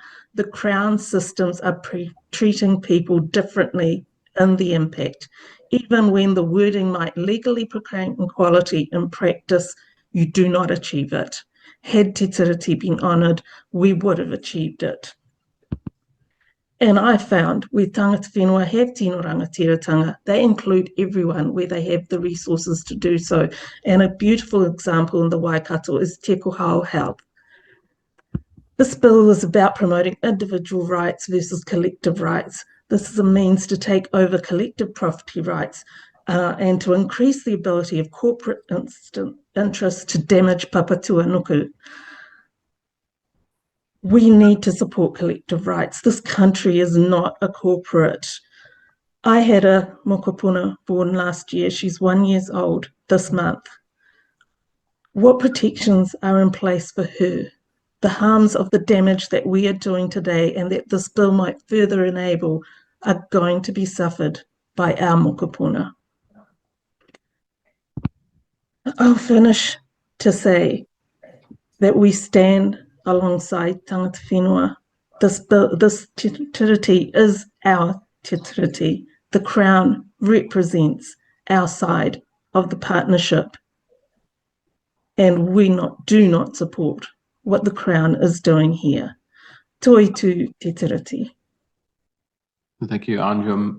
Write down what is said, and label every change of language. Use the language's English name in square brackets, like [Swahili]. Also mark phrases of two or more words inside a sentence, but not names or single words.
[English] The Crown systems are treating people differently in the impact. Even when the wording might legally proclaim equality, in practice, you do not achieve it. Had Te Tiriti been honoured, we would have achieved it. And I found where [Māori] tangata whenua [English] have [Māori] tino rangatiratanga, [English] they include everyone where they have the resources to do so. And a beautiful example in the Waikato is Te Kohao Health. This bill is about promoting individual rights versus collective rights. This is a means to take over collective property rights and to increase the ability of corporate interests to damage papatua nuku. We need to support collective rights. This country is not a corporate. I had a mokopuna born last year. She's 1 year old this month. What protections are in place for her? The harms of the damage that we are doing today and that this bill might further enable are going to be suffered by our mokopuna. I'll finish to say that we stand alongside [Māori] tangata whenua. [English] This Te Tiriti is our Te Tiriti. The Crown represents our side of the partnership, and we do not support what the Crown is doing here. [Māori] Toi tu Te Tiriti. [English] Thank you, Anjum.